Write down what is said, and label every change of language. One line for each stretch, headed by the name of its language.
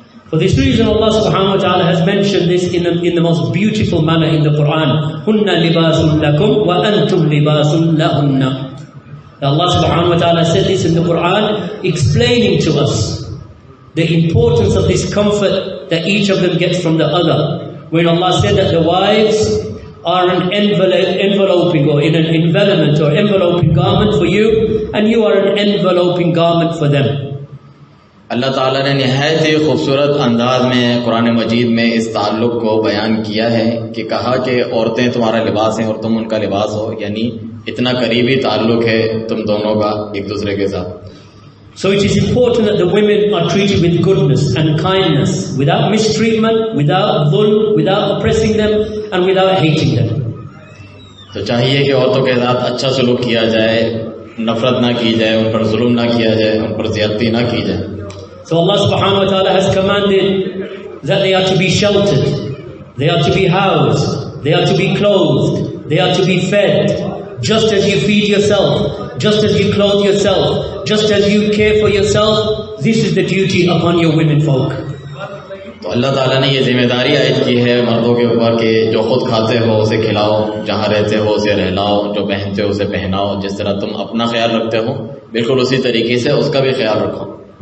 English: For this reason, Allah subhanahu wa ta'ala has mentioned this in the most beautiful manner in the Quran.
Arabic: Hunna libasun lakum wa antum libasun lahunna.
English: Allah subhanahu wa ta'ala said this in the Quran, explaining to us the importance of this comfort that each of them gets from the other. When Allah said that the wives are an enveloping or in an envelopment or enveloping garment for you, and you are an enveloping garment for them.
Hindi: अल्लाह ताला ने निहायत ही खूबसूरत अंदाज में कुरान मजीद में इस ताल्लुक़ को बयान किया है कि कहा कि औरतें तुम्हारा लिबास हैं और तुम उनका लिबास हो, यानी इतना करीबी ताल्लुक़ है तुम दोनों का एक दूसरे के साथ.
English: So it is important that the women are treated with goodness and kindness, without mistreatment, without dhulm, without oppressing them, and without hating them.
Hindi: तो चाहिए कि औरतों के साथ अच्छा सलूक किया जाए, नफरत ना की जाए, उन पर जुल्म ना किया जाए, उन पर ज़्यादती ना की जाए.
English: So Allah subhanahu wa ta'ala has commanded that they are to be sheltered, they are to be housed, they are to be clothed, they are to be fed, just as you feed yourself, just as you clothe yourself, just as you care for yourself. This is the duty upon your women folk.
Hindi: तो अल्लाह ताला ने ये जिम्मेदारी आयद की है मर्दों के ऊपर कि जो खुद खाते हो उसे खिलाओ, जहाँ रहते हो उसे रहलाओ, जो पहनते हो उसे पहनाओ. जिस तरह तुम अपना ख्याल रखते हो बिल्कुल उसी तरीके से उसका भी ख्याल रखो.